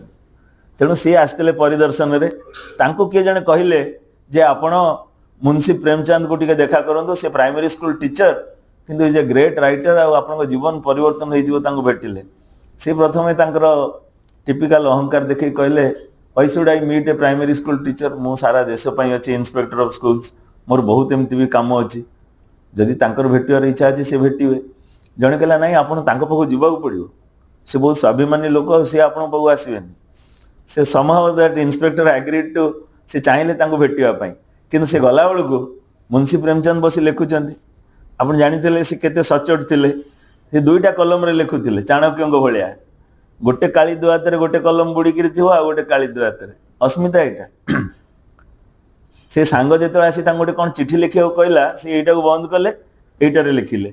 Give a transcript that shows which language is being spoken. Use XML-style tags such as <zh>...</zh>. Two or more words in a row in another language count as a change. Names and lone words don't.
<or>ତେଣୁ ସିଏ ଆସିଥିଲେ ପରିଦର୍ଶନରେ। ତାଙ୍କୁ କିଏ ଜଣେ କହିଲେ ଯେ ଆପଣ ମୁନ୍ସି ପ୍ରେମଚାନ୍ଦକୁ ଟିକେ ଦେଖା କରନ୍ତୁ, ସେ</or> <en>primary school teacher</en> <or>କିନ୍ତୁ</or> <en>is a great writer,</en> <or>ଆଉ ଆପଣଙ୍କ ଜୀବନ ପରିବର୍ତ୍ତନ ହେଇଯିବ। ତାଙ୍କୁ ଭେଟିଲେ। ସେ ପ୍ରଥମେ ତାଙ୍କର ଟିପିକାଲ ଅହଙ୍କାର ଦେଖେଇ କହିଲେ,</or> <en>why should I meet a primary school teacher?</en> <or>ମୁଁ ସାରା ଦେଶ ପାଇଁ ଅଛି</or> <en>inspector of schools,</en> <or>ମୋର ବହୁତ ଏମିତି ବି କାମ ଅଛି, ଯଦି ତାଙ୍କର ଭେଟିବାର ଇଚ୍ଛା ଅଛି ସେ ଭେଟିବେ। ଜଣେ କହିଲା ନାଇଁ ଆପଣ ତାଙ୍କ ପାଖକୁ ଯିବାକୁ ପଡ଼ିବ, ସେ ବହୁତ ସ୍ୱାଭିମାନୀ ଲୋକ, ଆଉ ସେ ଆପଣଙ୍କ ପାଖକୁ ଆସିବେନି।</or> <en>ସେ somehow that inspector agreed to,</en> <or>ସେ ଚାହିଁଲେ ତାଙ୍କୁ ଭେଟିବା ପାଇଁ, କିନ୍ତୁ ସେ ଗଲାବେଳକୁ ମୁନ୍ସି ପ୍ରେମଚାନ୍ଦ ବସି ଲେଖୁଛନ୍ତି। ଆପଣ ଜାଣିଥିଲେ ସେ କେତେ ସଚୋଟ ଥିଲେ। ସେ ଦୁଇଟା କଲମରେ ଲେଖୁଥିଲେ ଚାଣକ୍ୟଙ୍କ ଭଳିଆ, ଗୋଟେ କାଳି ଦୁଆତରେ ଗୋଟେ କଲମ ବୁଡ଼ିକିରି ଥିବ, ଆଉ ଗୋଟେ କାଳି ଦୁଆତରେ। ଅସ୍ମିତା ଏଇଟା। ସେ ସାଙ୍ଗ ଯେତେବେଳେ ଆସି ତାଙ୍କୁ ଗୋଟେ କ'ଣ ଚିଠି ଲେଖିବାକୁ କହିଲା, ସେ ଏଇଟାକୁ ବନ୍ଦ କଲେ, ଏଇଟାରେ ଲେଖିଲେ।</or>